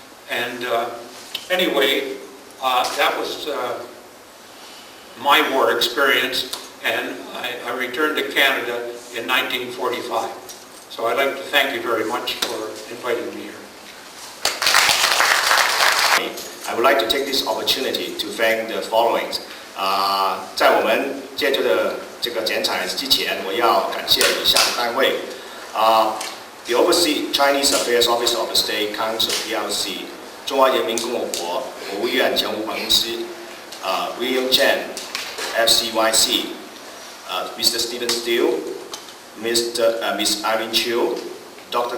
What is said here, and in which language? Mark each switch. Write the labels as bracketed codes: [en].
[en] And anyway, that was my war experience, and I returned to Canada in 1945. So I'd like to thank you very much for inviting me here. I would like to take this opportunity to thank the following. [zh] 在我们接着的这个剪彩之前，我要感谢以下的单位。 [en] The Overseas Chinese Affairs Office of the State Council PLC， 中华人民共和国国务院常务办公司，William Chen FCYC, Mr. Stephen Steele, Miss Irene Chiu, Dr.